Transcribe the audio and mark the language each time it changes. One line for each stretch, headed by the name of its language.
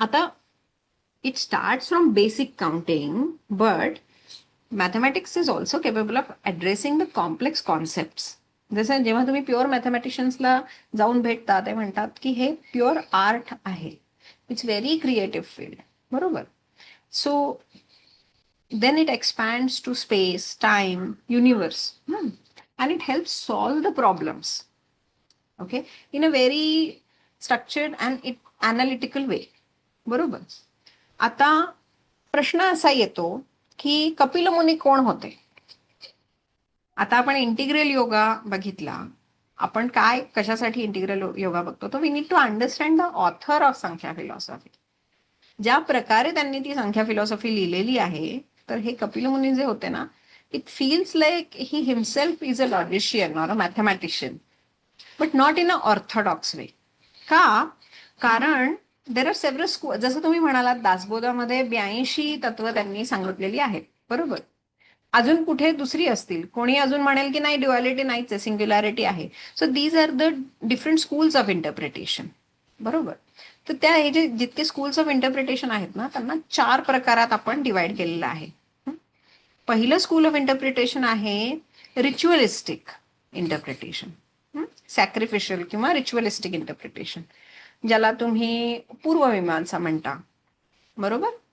English: आता it starts from basic counting, but mathematics is also capable of addressing the complex concepts.
Marathi: जसं जेव्हा तुम्ही pure मॅथमॅटिशियन्सला जाऊन भेटता, ते म्हणतात की हे प्युअर आर्ट आहे,
English: it's very creative field,
Marathi: बरोबर.
English: So then it expands to space, time, universe, and it helps solve the problems, okay, in a very structured and analytical way, बरोबर.
Marathi: आता प्रश्न असा येतो की कपिल मुनी कोण होते? आता आपण इंटिग्रल योगा बघितला, आपण काय कशासाठी इंटिग्रल योगा बघतो, तर
English: We need to understand the author of Sankhya philosophy.
Marathi: ज्या प्रकारे त्यांनी ती संख्या फिलॉसॉफी लिहिलेली आहे, तर हे कपिल मुनी जे होते ना,
English: it feels like he himself is a logician or a mathematician, but not in a orthodox way.
Marathi: का? कारण
English: there are several schools,
Marathi: जसं तुम्ही म्हणालात दासबोधामध्ये 82 तत्व त्यांनी सांगितलेली आहेत, बरोबर. अजून कुठे दुसरी असतील, कोणी अजून म्हणेल की नाही ड्युअलिटी नाहीच आहे, सिंग्युलॅरिटी आहे.
English: So these are the different schools of interpretation, बरोबर.
Marathi: तर त्या हे जे जितके स्कूल्स ऑफ इंटरप्रिटेशन आहेत ना, त्यांना 4 प्रकारात आपण डिवाइड केलेलं आहे. पहिलं स्कूल ऑफ इंटरप्रिटेशन आहे रिच्युअलिस्टिक इंटरप्रिटेशन, सॅक्रिफिशियल किंवा रिच्युअलिस्टिक इंटरप्रिटेशन, ज्याला तुम्ही पूर्वमीमांसा म्हणता, बरोबर.